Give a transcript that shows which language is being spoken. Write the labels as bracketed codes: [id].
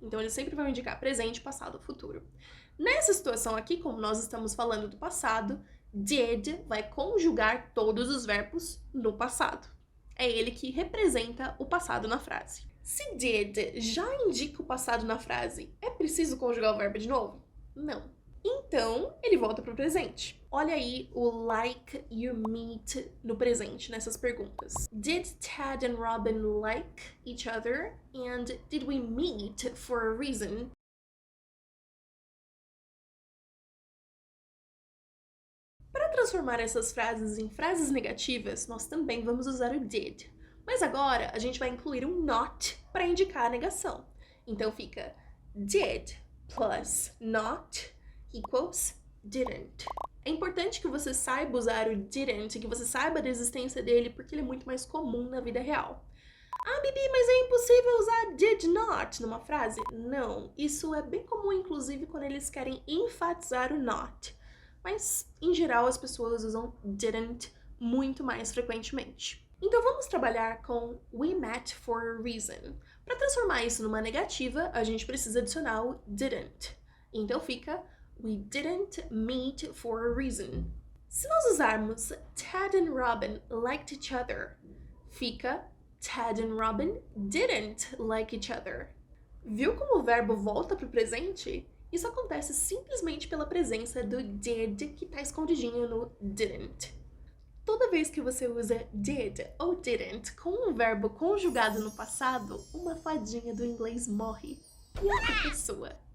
[pt] Então eles sempre vão indicar presente, passado, futuro. Nessa situação aqui, como nós estamos falando do passado, did vai conjugar todos os verbos no passado. É ele que representa o passado na frase. Se did já indica o passado na frase, é preciso conjugar o verbo de novo? Não. Então, ele volta para o presente. Olha aí o like, you, meet no presente, nessas perguntas. [en] Did Ted and Robin like each other? And did we meet for a reason? [pt] Para transformar essas frases em frases negativas, nós também vamos usar o did. Mas agora a gente vai incluir um not para indicar a negação. Então fica [en] did plus not equals didn't. [pt] É importante que você saiba usar o didn't, que você saiba da existência dele, porque ele é muito mais comum na vida real. Ah, Bibi, mas é impossível usar did not numa frase? Não, isso é bem comum, inclusive, quando eles querem enfatizar o not. Mas, em geral, as pessoas usam didn't muito mais frequentemente. Então vamos trabalhar com [en] we met for a reason. [pt] Para transformar isso numa negativa, a gente precisa adicionar o didn't. Então fica [en] we didn't meet for a reason. [pt] Se nós usarmos [en] Ted and Robin liked each other, [pt] fica [en] Ted and Robin didn't like each other. [pt] Viu como o verbo volta para o presente? Isso acontece simplesmente pela presença do did que está escondidinho no didn't. Toda vez que você usa did ou didn't com um verbo conjugado no passado, uma fadinha do inglês morre. E outra pessoa.